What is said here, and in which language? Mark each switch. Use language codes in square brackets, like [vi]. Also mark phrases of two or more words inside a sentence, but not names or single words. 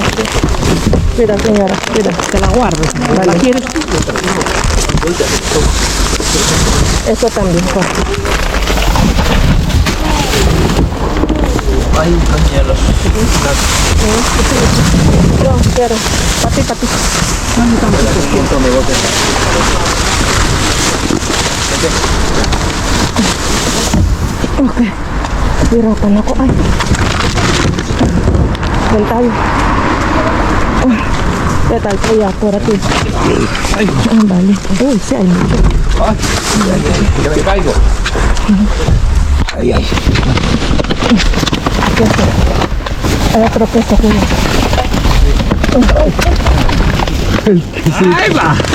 [es] Cuida, señora, cuida. Te la guardo. ¿La quieres tú? Eso también, Juan. Ay, pañuelos. No, quiero. Pati. Okay. [tl] Hirapan ako. Ay. Doon tayo. [es] Ya tal, ya, por aquí. Ay, Vale. Uy, sí hay mucho. ay, que me caigo. Ay, ay. Hay otro peso que Ahí va.